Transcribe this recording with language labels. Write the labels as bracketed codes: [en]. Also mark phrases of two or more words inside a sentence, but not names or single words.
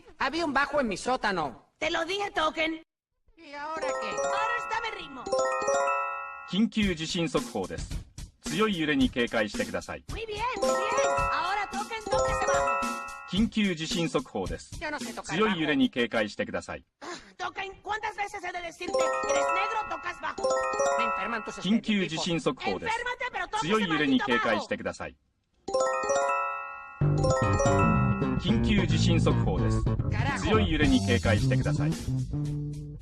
[es] Había un bajo en mi sótano. Te lo dije, Token. ¿Y ahora qué? Ahora está mi ritmo. [ja] 緊急地震速報です。強い揺れに警戒してください。 [es] Muy bien, muy bien. Ahora Token, tóquese bajo. [ja] 緊急地震速報です。 [es] Yo no sé tocar [ja] 強い [es] bajo. [ja] 揺れに警戒してください。 [es] Token, ¿cuántas veces he de decirte? Eres negro, tocas bajo. Me enferman tus [ja] 緊急地 [es] estereotipos. [ja] 震速報です。 [es] Enférmate, pero [ja] 強い [es] tóquese [ja] 揺れに [es] maldito [ja] 警戒 [es] bajo. [ja] してください。緊急地震速報です。 [es] Carajo. [ja] 強い揺れに警戒してください。